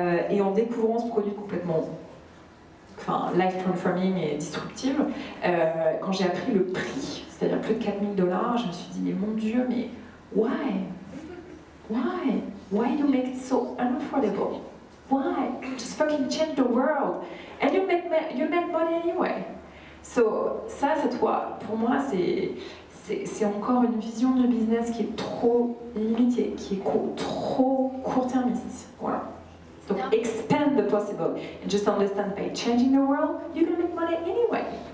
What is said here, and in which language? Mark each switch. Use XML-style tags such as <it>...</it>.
<fr>Et en découvrant ce produit complètement</fr> <en>life transforming</en> <fr>et disruptive, quand j'ai appris le prix, c'est-à-dire plus de $4 000, je me suis dit mais mon Dieu, mais</fr> <en>why you make it so unaffordable? Why? Just fucking change the world and you make money anyway.</en> <fr>So ça pour moi c'est encore une vision de business qui est trop limitée, qui est trop court-termiste. Voilà. Donc,</fr> <en>expand the possible and just understand by changing the world, you're gonna make money anyway.</en>